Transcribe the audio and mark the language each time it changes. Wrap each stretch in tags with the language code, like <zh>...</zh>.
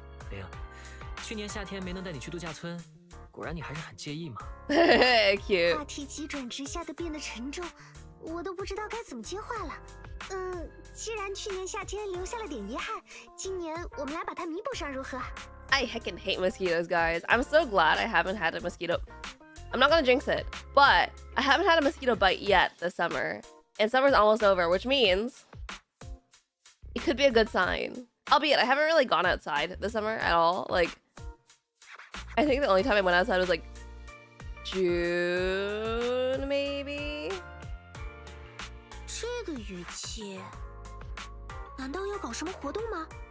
<zh>玲，去年夏天没能带你去度假村，果然你还是很介意吗？</zh> <en>Cute.</en> <zh>话题急转直下的变得沉重，我都不知道该怎么接话了。既然去年夏天留下了点遗憾，今年我们来把它弥补上，如何？</zh> <en>I heckin' hate mosquitoes, guys. I'm so glad I haven't had a mosquito. I'm not gonna jinx it, but I haven't had a mosquito bite yet this summer. And summer's almost over, which means it could be a good sign. Albeit, I haven't really gone outside this summer at all. Like, I think the only time I went outside was like June, maybe?</en> <zh>这个语气，难道要搞什么活动吗？</zh>